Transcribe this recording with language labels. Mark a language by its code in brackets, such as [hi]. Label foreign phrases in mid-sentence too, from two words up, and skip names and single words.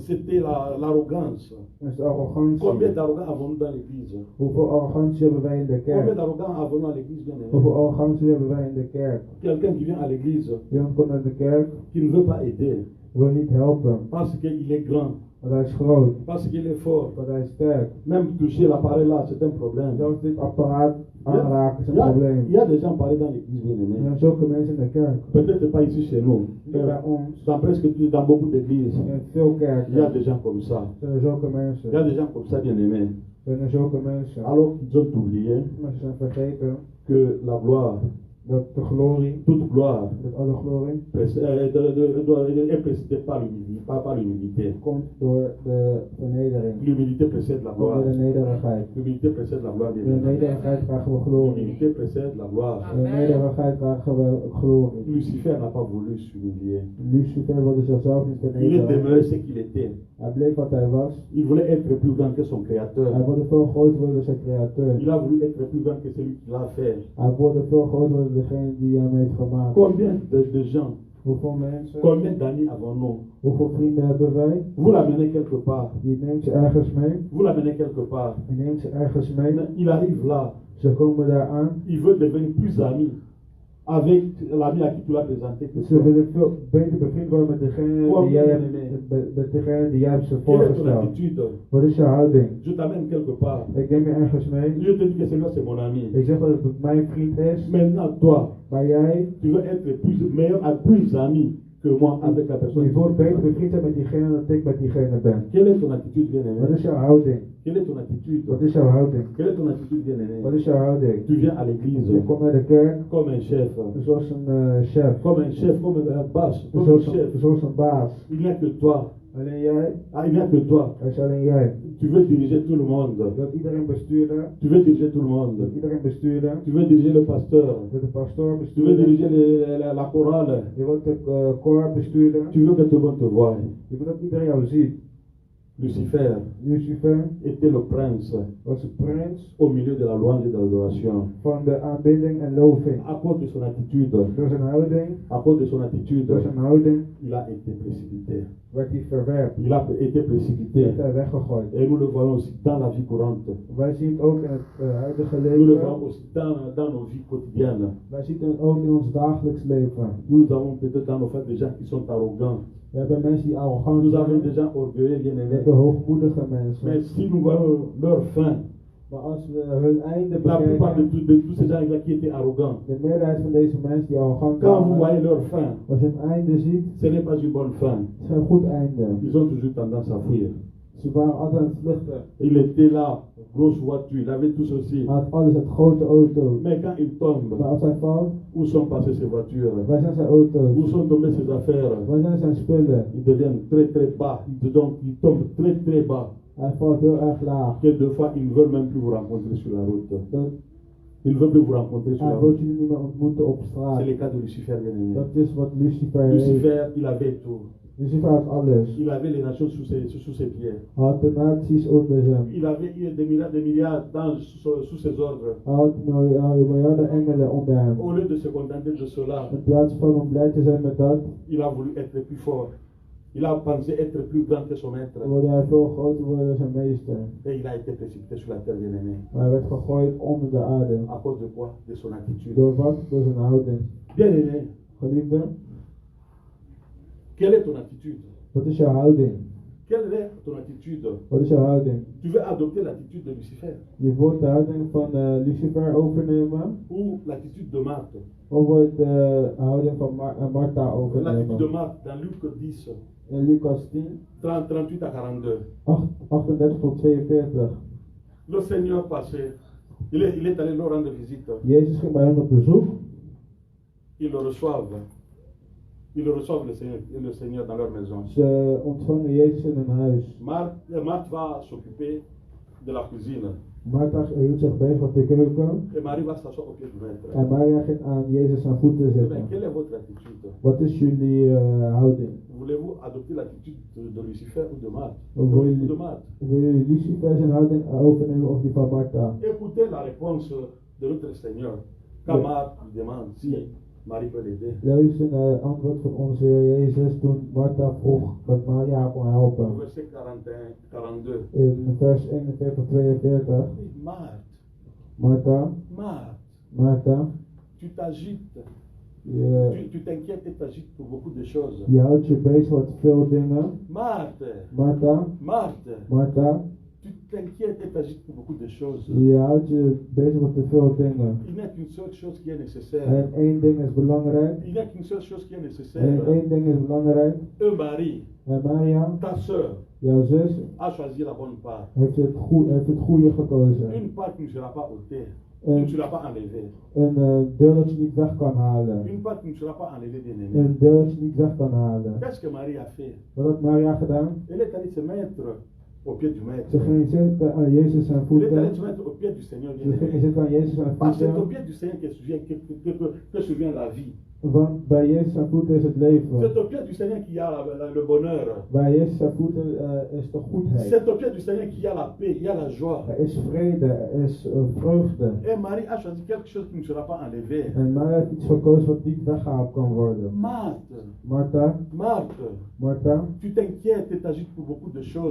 [fr] C'était l'arrogance. [nl] Dat is de arrogantie. [fr] Combien d'arrogants avons-nous dans l'église? [nl] Hoeveel arrogantie hebben wij in de [fr] Combien [nl] kerk? [fr] d'arrogants avons-nous à l'église, bien-aimé? [nl] Hoeveel arrogantie hebben wij in de kerk? [fr] Quelqu'un qui vient à l'église, [nl] Iemand komt naar de kerk, [fr] qui ne veut pas aider, [nl] wil niet helpen, [fr] parce qu'il est grand, [nl] want hij is groot, [fr] parce qu'il est fort. [nl] want hij is sterk. [fr] Même toucher l'appareil là, c'est un problème. [nl] Zelfs dit apparaat aanraken is [fr] Il [nl] een [fr] y a, [nl] probleem. [fr] il y a des gens pareils dans l'église, [nl] Er [fr] bien-aimé. [nl] zijn zulke mensen in de kerk. [fr] Peut-être pas ici chez nous. [nl] Hier bij ons, [fr] Dans beaucoup d'églises, [nl] in veel [fr] il y a [nl] kerken, [fr] des gens comme ça. [nl] zijn er zulke [fr] Il y a [nl] mensen. [fr] des gens comme ça, bien-aimés. [nl] Zijn er zulke mensen. [fr] Alors qu'ils ont oublié [nl] Maar ze zijn vergeten [fr] que la gloire, [nl] dat de glorie, [fr] toute gloire, [nl] dat alle glorie, [fr] est précédée par l'humilité. [nl] komt door de vernedering. [fr] L'humilité précède la [nl] Komt door [fr] gloire. [nl] de nederigheid. [fr] L'humilité précède la gloire, [nl] Door de [fr] bien-aimés. [nl] nederigheid krijgen we glorie. [fr] L'humilité précède la gloire. [nl] Door de nederigheid krijgen we glorie. [fr] Lucifer n'a pas voulu s'humilier. [nl] Lucifer wilde zichzelf niet [fr] Il est [nl] vernederen. [fr] demeuré ce qu'il était. [nl] Hij bleef wat hij was. [fr] Il voulait être plus grand que son [nl] Hij [fr] créateur. [nl] wilde veel groter worden dan zijn createur. [fr] Il a voulu être plus grand que celui qui l'a fait. [nl] Hij wilde veel groter worden dan degene die hem heeft gemaakt. [fr] Combien de gens, [nl] Hoeveel mensen, [fr] combien d'amis avons-nous? [nl] hoeveel vrienden hebben wij? [fr] Vous l'amenez quelque part. [nl] Je neemt ze ergens mee. [fr] Vous l'amenez quelque part. [nl] Je neemt ze ergens mee. [fr] Il arrive là. [nl] Ze komen daar aan. [fr] Il veut devenir plus ami avec l'ami à qui tu l'as présenté que [nl] Ze [fr] toi. [nl] willen veel beter bevriend worden met degene die jij hebt, met degene die jij hebt ze [fr] Quelle est ton [nl] voorgesteld. [fr] attitude? [nl] Wat is je houding? [fr] Je t'amène quelque part. [nl] Ik neem je ergens mee. [fr] Je te dis que celui-là c'est mon ami. [nl] Ik zeg dat het mijn vriend is. [fr] Maintenant toi, [nl] Maar jij, [fr] tu veux être plus ami que moi avec la personne. [nl] je wilt beter bevriend zijn met diegene dan ik met diegene ben. [fr] Quelle est ton attitude, [nl] Wat [fr] bien-aimé? [nl] is jouw houding? [fr] Quelle est ton attitude? [nl] Wat is jouw houding? [fr] Quelle est ton attitude, bien-aimé? [nl] Wat is jouw houding? [fr] Tu viens à l'église [nl] Je komt naar de kerk [fr] comme un chef, [nl] zoals een chef. [fr] comme un boss, comme un chef. [nl] Zoals een baas. [fr] Il n'y a que toi. [nl] Alleen jij, [fr] Il n'y a que toi. [nl] er is alleen jij. [fr] Tu veux diriger tout le monde. [nl] Dat iedereen bestuurde. [fr] Tu veux diriger tout le monde. [nl] Dat iedereen bestuurde. [fr] Tu veux diriger le pasteur. [nl] Dat de pastoor [fr] Tu veux [nl] bestuurde. [fr] diriger la chorale. [nl] Je wilt de koor besturen. [fr] Tu veux que tout le monde te voie. [nl] Je wilt dat iedereen jou ziet. [fr] Lucifer [nl] Lucifer [fr] était le prince [nl] was de prins [fr] au milieu de la louange et de l'adoration. [nl] van de aanbidding en loving. [fr] À cause de son attitude, [nl] Door zijn houding, [fr] à cause de son attitude, [nl] door zijn houding [fr] il a été précipité. [nl] werd hij verwerpt. [fr] Il a été précipité. [nl] Werd hij weggegooid. [fr] Et nous le voyons aussi dans la vie courante. [nl] Wij zien het ook in het huidige [fr] Nous le voyons [nl] leven. [fr] aussi dans nos vies quotidiennes. [nl] Wij zien het ook in ons dagelijks leven. [fr] Nous avons peut-être dans nos familles des gens qui sont arrogants. [nl] We hebben mensen die arrogant [fr] Nous avons des [nl] zijn. [fr] gens orgueilleux, [nl] We [fr] bien-aimés. [nl] hebben hoogmoedige mensen. [fr] Mais si nous voyons leur fin, [nl] Maar als we hun einde [fr] la plupart [nl] bekijken, [fr] de tous ces gens-là qui étaient arrogants, [nl] de meerderheid van deze mensen die arrogant [fr] quand vous [nl] waren, [fr] voyez leur fin, [nl] als je een einde ziet, [fr] ce n'est pas une bonne fin. [nl] het is een goed einde. [fr] Ils ont toujours tendance à fuir. [nl] Ze waren altijd aan het vluchten. [fr] Il était là, grosse voiture, il avait tout ceci. [nl] Hij had alles, het grote auto. [fr] Mais quand il tombe, [nl] Maar als hij valt, [fr] où sont passées ses voitures? [nl] waar zijn zijn [fr] Où [nl] auto's? [fr] sont tombées ses affaires? [nl] Waar zijn zijn spullen? [fr] Il devient très très bas. Il tombe très très bas. [nl] Hij valt heel erg laag. [fr] Que deux fois, il ne veut même plus vous rencontrer sur la route. [nl] Dat, [fr] Il ne veut plus vous rencontrer sur la [nl] hij [fr] route. [nl] wil jullie niet meer ontmoeten op straat. [fr] C'est le cas de Lucifer, bien-aimé. [nl] Dat is wat Lucifer heeft. [fr] Lucifer, il avait tout. [nl] Lucifer had alles. [fr] Il avait les nations sous ses pieds. [nl] Hij had de naties onder hem. [fr] Il avait des milliards d'anges sous ses ordres. [nl] Hij had miljarden engelen onder hem. [fr] Au lieu de se contenter de cela, [nl] In plaats van om blij te zijn met dat, [fr] il a voulu être plus fort. Il a pensé être plus grand que son maître. [nl] wilde hij veel groter worden dan zijn meester. [fr] Et il a été précipité sur la terre, bien-aimé. [nl] Maar hij werd gegooid onder de aarde. [fr] À cause de quoi? De son attitude. [nl] Door wat? Door zijn houding. [fr] Bien-aimé, [nl] Geliefde, [fr] quelle est ton attitude? [nl] wat is jouw houding? [fr] Quelle est ton attitude? [nl] Wat is jouw houding? [fr] Tu veux adopter l'attitude de Lucifer [nl] Je wilt de houding van Lucifer overnemen? [fr] ou l'attitude de Marthe? [nl] Of wil je de houding van Martha [fr] L'attitude de [nl] overnemen? [fr] Marthe dans Luc 10, [nl] In Lucas 10, [fr] 38 à 42. [nl] 38 tot 42. [fr] Le Seigneur passait. Il est allé leur rendre visite. [nl] Jezus ging bij hen op bezoek. [fr] Ils le reçoivent. Ils le reçoivent le Seigneur dans leur maison. [nl] Ze ontvangen Jezus in hun huis. [fr] Marthe va s'occuper de la cuisine. [nl] Martha hield zich bezig op de keuken. [fr] Et Marie va s'asseoir au pied du maître. [nl] En Maria ging aan Jezus zijn voeten [fr] Eh bien, [nl] zitten. [fr] quelle est votre attitude? [nl] Wat is jullie houding? [fr] Voulez-vous adopter l'attitude de Lucifer ou de Marthe? [nl] Of [fr] Ou de Marthe? [nl] willen jullie Lucifer zijn houding overnemen of die van Martha? [fr] Écoutez la réponse de notre Seigneur. Quand Oui. Marthe lui demande si Marie peut l'aider. [nl] Luister naar het antwoord van onze Heer Jezus toen Martha vroeg dat Maria haar kon [fr] Au [nl] helpen. [fr] verset 41, 42. [nl] In vers 41, 42. [fr] Marthe, [nl] Martha, [fr] Marthe, [nl] Martha, [fr] tu t'agites. [nl] je, [fr] Tu t'inquiètes et t'agites pour beaucoup de choses. [nl] je houdt je bezig met veel dingen. [fr] Marthe, [nl] Martha, [fr] Marthe, [nl] Martha, [fr] tu t'inquiètes et t'agites pour beaucoup de choses. [nl] je houdt je bezig met te veel dingen. [fr] Il n'y a qu'une seule chose qui est nécessaire. [nl] En één ding is belangrijk. [fr] Il n'y a qu'une seule chose qui est [nl] En [fr] nécessaire. [nl] één ding is belangrijk. [fr] Un mari, [nl] En Maria, [fr] ta soeur, [nl] jouw zus, [fr] a choisi la bonne part. [nl] heeft het goede gekozen. [fr] Une part qui ne sera pas ôtée. Euh. Tu ne sera pas enlevée. [nl] Een deel dat je niet weg kan halen. [fr] Une part qui ne sera pas enlevée, bien aimé. [nl] Een deel dat je niet weg kan halen. [fr] Qu'est-ce que Marie a fait? [nl] Wat had Maria gedaan? [fr] Elle est allée se mettre au pied du maître. [nl] Ze ging zitten aan Jezus zijn [fr] Elle est allée [nl] voeten. [fr] se mettre au pied du Seigneur, [nl] Ze [fr] bien [nl] ging [fr] aimé. [nl] zitten aan Jezus zijn [fr] Parce que c'est au [nl] voeten. [fr] pied du Seigneur que survient la vie. [nl] Want bij Jezus zijn voeten is het leven. [fr] C'est au pied du Seigneur qu'il y a le bonheur. [nl] Bij Jezus zijn voeten is de goedheid. [fr] C'est au pied du Seigneur qu'il y a la paix, il y a la joie. [nl] Er is vrede, er is vreugde. [fr] Et Marie a choisi quelque chose qui ne sera pas enlevé. [nl] En Maria heeft iets gekozen wat niet weggehaald kan worden. [fr] Marthe, [nl] Martha, [fr] Marthe, [nl] Martha, [fr] tu t'inquiètes et t'agites pour beaucoup de choses.